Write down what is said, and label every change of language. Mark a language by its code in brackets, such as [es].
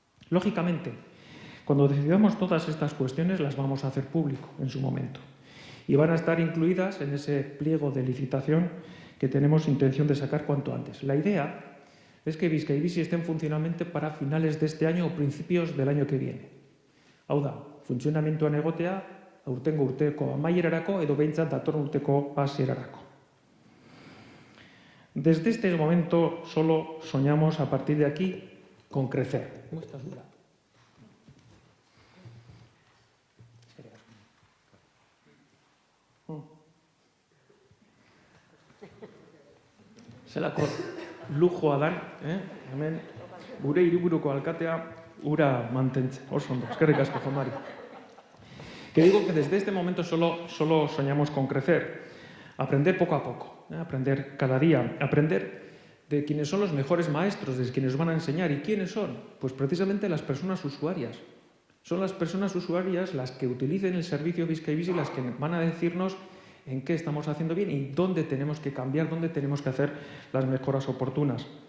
[es] Lógicamente, cuando decidamos todas estas cuestiones las vamos a hacer público en su momento y van a estar incluidas en ese pliego de licitación que tenemos intención de sacar cuanto antes. La idea es que Bizkaibizi esté en funcionamiento para finales de este año o principios del año que viene. [eu] Hau da, funtzionamentuan egotea aurtengo urteko amaierarako edo behintzat datorren urteko hasierarako. [es] Desde este momento solo soñamos a partir de aquí con crecer. ¿Cómo estás, Dura? [eu] Zelako lujoa dan, hemen gure hiriburuko alkatea ura mantentzen. Oso ondo, eskerrik asko, Juan Mari. [es] Que digo que desde este momento solo soñamos con crecer, aprender poco a poco, aprender cada día, aprender de quienes son los mejores maestros, de quienes van a enseñar. ¿Y quiénes son? Pues precisamente las personas usuarias. Son las personas usuarias las que utilicen el servicio Bizkaibizi las que van a decirnos en qué estamos haciendo bien y dónde tenemos que cambiar, dónde tenemos que hacer las mejoras oportunas.